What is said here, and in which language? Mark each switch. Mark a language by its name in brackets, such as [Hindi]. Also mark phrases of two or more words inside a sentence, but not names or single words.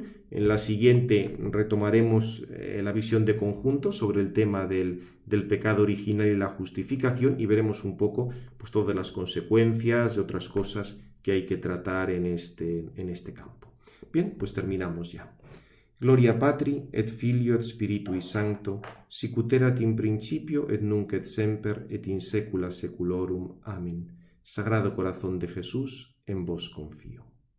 [Spanish] En la siguiente retomaremos la visión de conjunto sobre el tema del pecado original y la justificación y veremos un poco pues, todas las consecuencias y otras cosas que hay que tratar en este campo. Bien, pues terminamos ya. [Latin] Gloria Patri, et Filio, et Spiritui Sancto, sic ut erat in principio, et nunc et semper, et in saecula saeculorum. [Spanish] Amén. Sagrado Corazón de Jesús, en vos confío.